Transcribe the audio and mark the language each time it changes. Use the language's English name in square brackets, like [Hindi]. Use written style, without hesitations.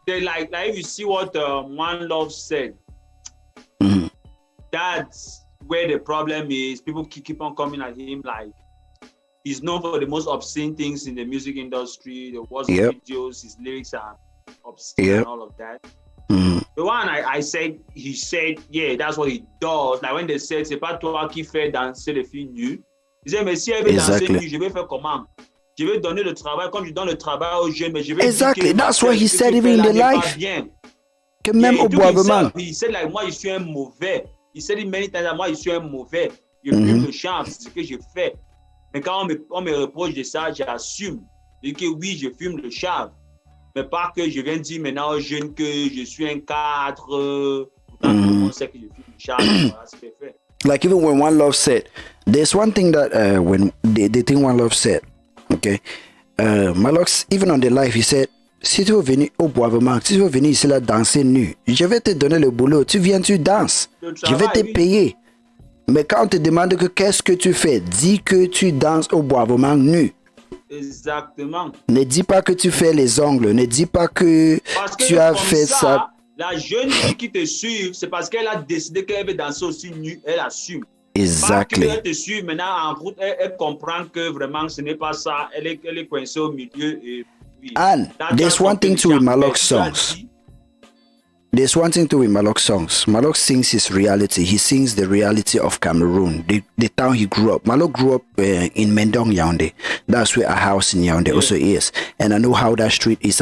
[English] They like if you see what Maahlox said, that's where the problem is. People keep on coming at him like he's known for the most obscene things in the music industry, the worst videos, his lyrics are obscene and all of that. The one he said, that's what he does. Like when they said, [French] c'est pas toi qui fais danser les filles nues. Il disait, mais si elle veut danser nues, je vais faire comment? Je vais donner le travail, comme je donne le travail aux jeunes, mais je vais [English] Exactly, that's what he said even in the life. [French] Que même au boisement. [English] He said like, [French] moi je suis un mauvais. [English] He said it many times, [French] moi je suis un mauvais. Je fume le chant, c'est ce que je fais. Mais quand on me reproche de ça, j'assume. Je dis que oui, je fume le chave. Mais pas que je viens dire maintenant aux jeunes que je suis un cadre. Pourtant, tout le monde sait que je fume le chave. Voilà, c'est fait. [English] Like even when One Love said, there's one thing that when the thing One Love said, okay, Maahlox, even on the live, he said, [French] si tu veux venir au boisement, si tu veux venir ici là danser nu, je vais te donner le boulot. Tu viens, tu danses. Je vais te payer. Mais quand on te demande que qu'est-ce que tu fais, dis que tu danses au boisement nu. Exactement. Ne dis pas que tu fais les ongles. Ne dis pas que tu as fait ça. La jeune fille qui te suit, c'est parce qu'elle a décidé qu'elle veut danser aussi nu. Elle assume. [English] Exactly. [French] Elle te suit maintenant en route, elle comprend que vraiment ce n'est pas ça. Elle est coincée au milieu. Et, oui. [English] And there's one thing to with Maahlox songs. There's one thing to with Maahlox songs. Maahlox sings his reality. He sings the reality of Cameroon, the town he grew up. Maahlox grew up in Mendong, Yaoundé. That's where our house in Yaoundé also is. And I know how that street is.